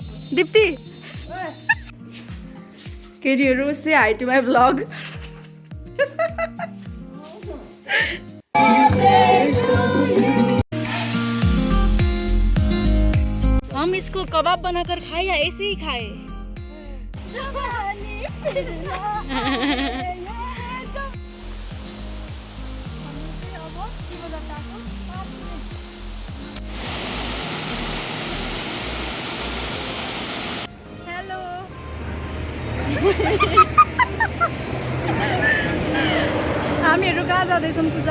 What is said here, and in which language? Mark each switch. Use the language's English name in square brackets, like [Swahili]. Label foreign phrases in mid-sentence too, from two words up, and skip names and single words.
[Hindi] दिप्ती केटीहरू से [English] hi to my blog [Hindi] हम इसको कबाब बनाकर खाए या ऐसे ही खाए? [Nepali] हेलो हामीहरू कहाँ जाँदैछौँ पूजा?